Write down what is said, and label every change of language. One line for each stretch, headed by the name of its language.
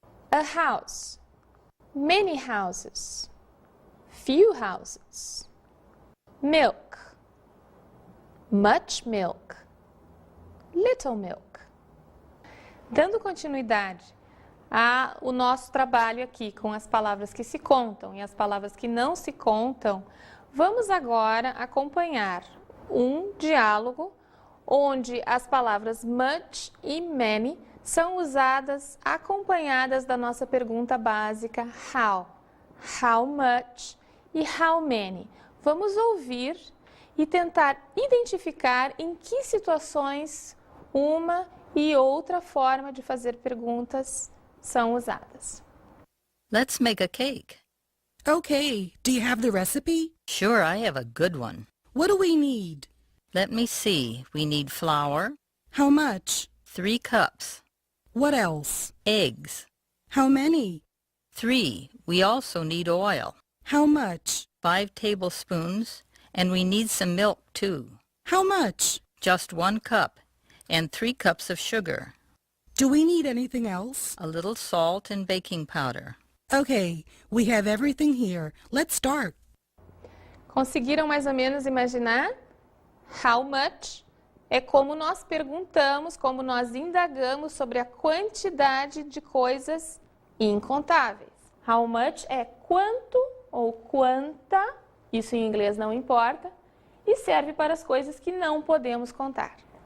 English: A house, many houses, few houses. Milk, much milk, little milk.
Portuguese: Dando continuidade ao nosso trabalho aqui com as palavras que se contam e as palavras que não se contam, vamos agora acompanhar um diálogo onde as palavras much e many são usadas acompanhadas da nossa pergunta básica how.
English: How much
Portuguese: e
English: how many.
Portuguese: Vamos ouvir e tentar identificar em que situações uma e outra forma de fazer perguntas são usadas.
English: Let's make a cake. Okay, do you have the recipe? Sure, I have a good one. What do we need? Let me see. We need flour, How much? 3 cups, What else? eggs, How many? 3. We also need oil, How much? 5 tablespoons, and we need some milk too. How much? Just 1 cup, and 3 cups of sugar, Do we need anything else? a little salt and baking powder. Okay, we have everything here. Let's start.
Portuguese: Conseguiram mais ou menos imaginar?
English: How much
Portuguese: é como nós perguntamos, como nós indagamos sobre a quantidade de coisas incontáveis.
English: How much
Portuguese: é quanto ou quanta, isso em inglês não importa, e serve para as coisas que não podemos contar.